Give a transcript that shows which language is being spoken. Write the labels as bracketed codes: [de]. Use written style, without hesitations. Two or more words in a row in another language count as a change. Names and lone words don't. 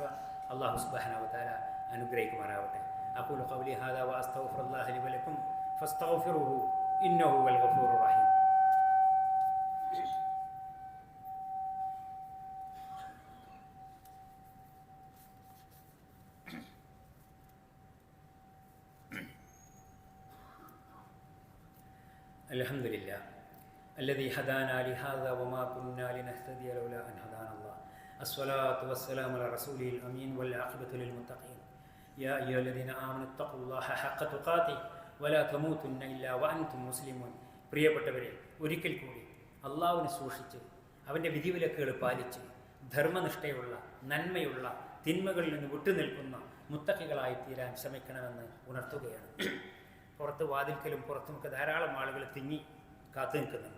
[ar] الله سبحانه وتعالى അനുഗ്രഹിക്കുമാറാവട്ടെ. أقول قولي هذا وأستغفر الله لي ولكم فاستغفروه إنه هو الغفور الرحيم. അൽഹംദുലില്ലാഹ് الذي هدانا لهذا وما كنا لنهتدي لولا أن هدانا الله الصلاة والسلام على رسوله الأمين والعاقبة للمتقين يا أيها الذين آمنوا اتقوا الله حق تقاته ولا تموتن إلا وأنتم مسلمون. [ml] പ്രിയപ്പെട്ടവരെ, ഒരിക്കൽ കൂടി അള്ളാഹുവിനെ സൂക്ഷിച്ച് അവൻ്റെ വിധിവിലക്കുകൾ പാലിച്ച് ധർമ്മനിഷ്ഠയുള്ള നന്മയുള്ള തിന്മകളിൽ നിന്ന് വിട്ടുനിൽക്കുന്ന മുത്തഖികളായി തീരാൻ ശ്രമിക്കണമെന്ന് ഉണർത്തുകയാണ്. പുറത്ത് വാതിൽക്കലും പുറത്തുമൊക്കെ ധാരാളം ആളുകൾ തിങ്ങി കാത്തു നിൽക്കുന്നുണ്ട്.